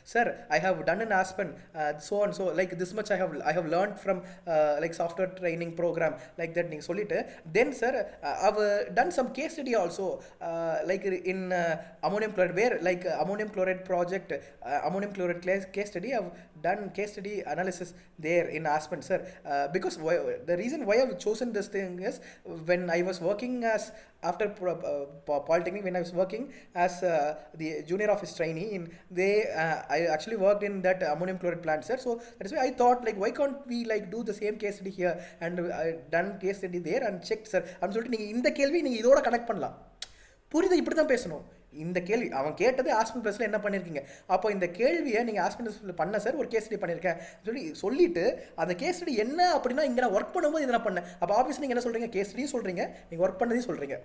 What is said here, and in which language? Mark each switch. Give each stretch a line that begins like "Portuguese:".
English: sir I have done in Aspen so and so, like this much I have learn from like software training program like that
Tamil: நீங்கள் சொல்லிட்டு,
English: Then sir I've done some case study also like in ammonium chloride, where like ammonium chloride project, ammonium chloride case study I've done case study analysis there in Aspen, sir. Because the reason why I've chosen this thing is when I was working as after Polytechnic, when I was working as the junior office trainee in I actually worked in that ammonium chloride plant, sir. So that's why I thought, like, why can't we like do the same case study here, and I done case study there and checked, sir.
Tamil: I'm சொல்லிட்டு நீங்கள் இந்த கேள்வி நீங்கள் இதோட connect பண்ணலாம். புரியுது? இப்படி தான் பேசணும். இந்த கேள்வி அவன் கேட்டது ஆஸ்பன் ப்ளஸில் என்ன பண்ணியிருக்கீங்க, அப்போ இந்த கேள்வியை நீங்கள் ஆஸ்பன் ப்ளஸில் பண்ண சார், ஒரு கேஸ் ஸ்டடி பண்ணியிருக்கேன் சொல்லிட்டு அந்த கேஸ் ஸ்டடி என்ன அப்படின்னா, இங்கே நான் ஒர்க் பண்ணும்போது இதை நான் பண்ணேன். அப்போ ஆஃபீஸ் நீங்கள் என்ன சொல்கிறீங்க, கேஸ் ஸ்டடியும் சொல்கிறீங்க, நீங்கள் ஒர்க் பண்ணதையும் சொல்கிறீங்க.